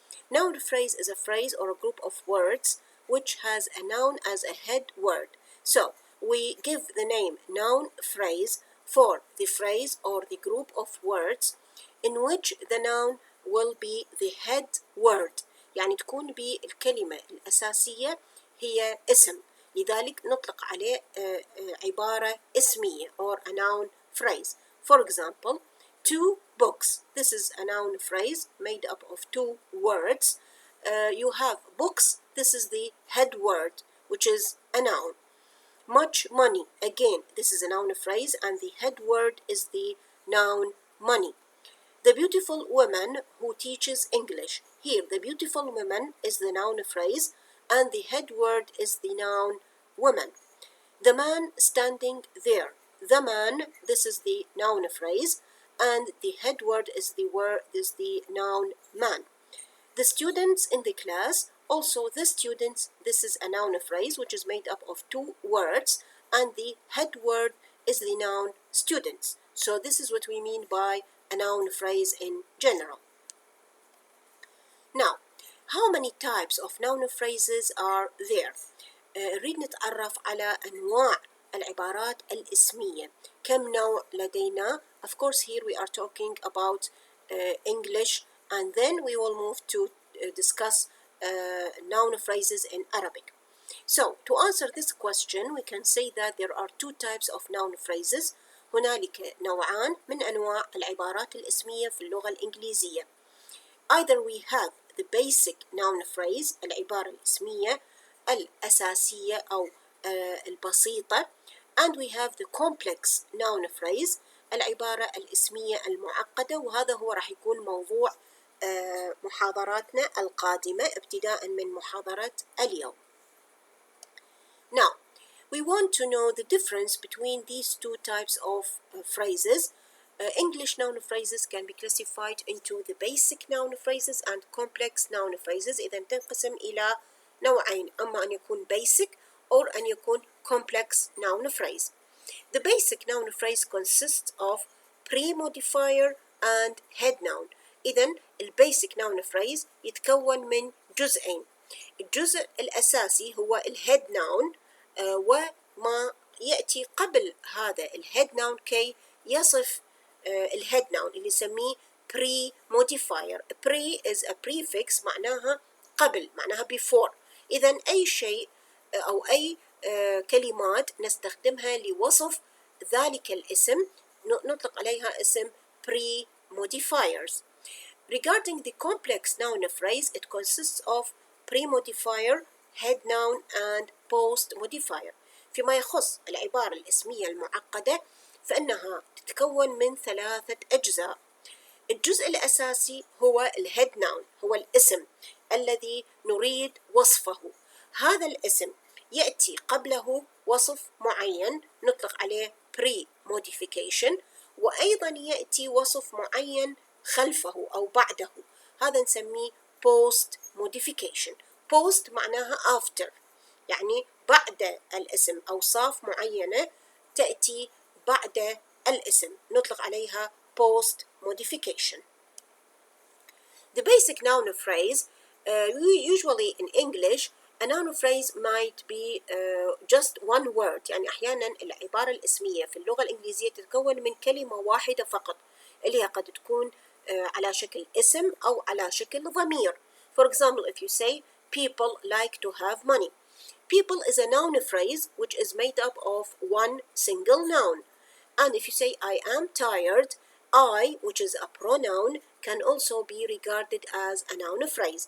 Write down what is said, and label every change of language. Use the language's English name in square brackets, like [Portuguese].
[English] Noun phrase is a phrase or a group of words which has a noun as a head word. So we give the name noun phrase for the phrase or the group of words in which the noun will be the head word. [Arabic] يعني تكون بالكلمة الأساسية هي اسم، لذلك نطلق عليه عبارة اسمية [English] or a noun phrase. For example, 2 books. This is a noun phrase made up of 2 words. You have books. This is the head word, which is a noun. Much money. Again, this is a noun phrase, and the head word is the noun money. The beautiful woman who teaches English. Here, the beautiful woman is the noun phrase, and the head word is the noun woman. The man standing there. The man, this is the noun phrase, and the head word is the noun man. The students in the class, also the students, this is a noun phrase which is made up of 2 words, and the head word is the noun students. So this is what we mean by a noun phrase in general. Now, how many types of noun phrases are there? [Arabic] نريد نتعرف على أنواع العبارات الاسمية. كم نوع لدينا؟ [English] Of course, here we are talking about English, and then we will move to discuss noun phrases in Arabic. So, to answer this question, we can say that there are 2 types of noun phrases. [Arabic] هنالك نوعان من أنواع العبارات الاسمية في اللغة الإنجليزية. [English] Either we have the basic noun phrase, [Arabic] العبارة الاسمية الأساسية أو البسيطة, [English] and we have the complex noun phrase, [Arabic] العبارة الاسمية المعقدة، وهذا هو راح يكون موضوع محاضراتنا القادمة ابتداء من محاضرة اليوم. [English] Now, we want to know the difference between these 2 types of phrases. English noun phrases can be classified into the basic noun phrases and complex noun phrases. [Arabic] إذا تنقسم إلى نوعين، أما أن يكون [English] basic or [Arabic] أن يكون [English] complex noun phrase. The basic noun phrase consists of pre-modifier and head noun. [Arabic] إذن البيسك noun phrase يتكون من جزئين. الجزء الأساسي هو الهيد noun، وما يأتي قبل هذا الهيد noun كي يصف الهيد noun اللي نسميه pre-modifier. [English] Pre is a prefix [Arabic] معناها قبل، معناها [English] before. [Arabic] إذن أي شيء أو أي كلمات نستخدمها لوصف ذلك الاسم نطلق عليها اسم pre-modifiers. [English] Regarding the complex noun phrase, it consists of pre-modifier, head noun, and post-modifier. [Arabic] فيما يخص العبارة الاسمية المعقدة فإنها تتكون من 3 أجزاء. الجزء الأساسي هو الهيد ناون، هو الاسم الذي نريد وصفه. هذا الاسم يأتي قبله وصف معين نطلق عليه pre-modification، وأيضا يأتي وصف معين خلفه أو بعده، هذا نسميه post-modification. post معناها after، يعني بعد الاسم، أوصاف معينة تأتي بعد الاسم نطلق عليها post-modification. [English] The basic noun phrase, usually in English, a noun phrase might be just one word. [Arabic] يعني أحيانا العبارة الاسمية في اللغة الإنجليزية تتكون من كلمة واحدة فقط، اللي هي قد تكون على شكل اسم أو على شكل ضمير. [English] For example, if you say people like to have money. People is a noun phrase which is made up of one single noun. And if you say I am tired, I, which is a pronoun, can also be regarded as a noun phrase.